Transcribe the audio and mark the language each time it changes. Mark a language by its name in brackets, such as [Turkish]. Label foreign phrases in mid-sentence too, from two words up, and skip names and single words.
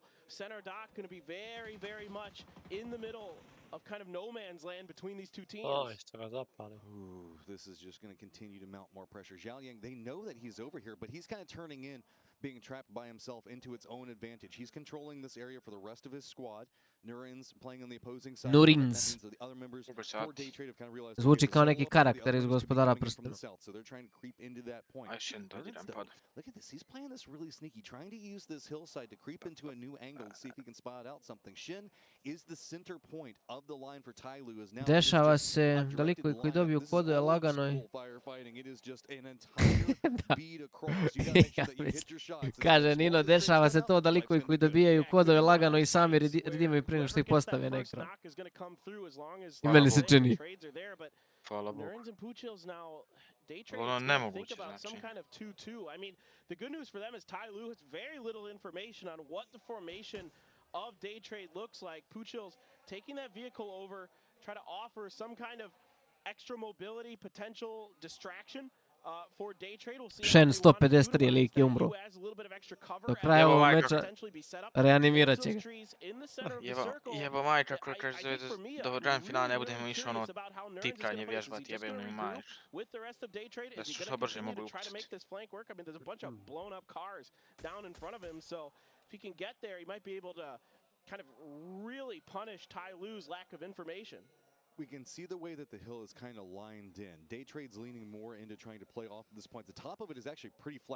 [English] Center Doc going to be very, very much in the middle of kind of no man's land between these two teams. Ooh, this is just going to continue to mount more pressure. Jiaoyang, they know that he's over here, but he's kind of turning in being trapped by himself into its own advantage. He's controlling this area for the rest of his squad. Nurin's playing on the opposing side. Nurins. [Croatian] Zvuči kao neki karakter iz Gospodara prstena. [English] So they're trying to creep into that point. Look at this. He's playing this really sneaky, trying to use this hillside to creep into a new angle to see if he can spot out something. Shin is the center point of the line for TyLoo is now. [Croatian] Dešava se da likovi koji dobiju kodove lagano i... Kaže Nino, dešava se to da likovi koji dobijaju kodove lagano i sami redimaju prije nego što ih postave na ekran. I meni se čini. Hvala Bogu. Ono nemoguće znači. [English] I mean, the good news for them is TyLoo has very little information on what the formation of Day Trade looks like. Puchil's taking that vehicle over, try to offer some kind of extra mobility, potential distraction for Day Trade. We'll see. [Croatian] Shen 153 lik je umro. Do kraja ovog meča reanimirat će ga. Jebo majka, koji kaže do grand finala ne budemo išli ono tipkanje vježbati, jebem mi majka. Da su što brže mogli upustiti. [English] If he can get there, he might be able to kind of really punish TyLoo's lack of information. We can see the way that the hill is kind of lined in. Day Trade's leaning more into trying to play off at this point. The top of it is actually pretty flat.